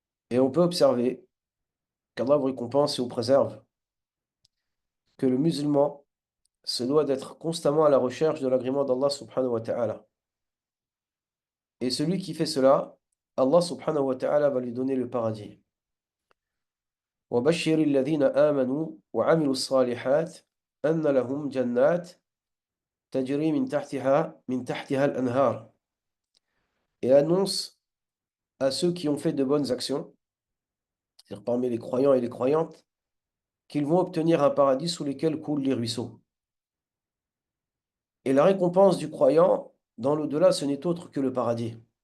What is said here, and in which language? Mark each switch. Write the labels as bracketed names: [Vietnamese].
[French] Et on peut observer qu'Allah vous récompense et vous préserve, que le musulman se doit d'être constamment à la recherche de l'agrément d'Allah subhanahu wa ta'ala. Et celui qui fait cela, Allah subhanahu wa ta'ala va lui donner le paradis. [Arabic] وبشر الذين آمنوا وعملوا الصالحات أن لهم جنات تجري من تحتها الأنهار. [French] Et annonce à ceux qui ont fait de bonnes actions, c'est-à-dire parmi les croyants et les croyantes, qu'ils vont obtenir un paradis sous lesquels coulent les ruisseaux. Et la récompense du croyant dans l'au-delà, ce n'est autre que le paradis.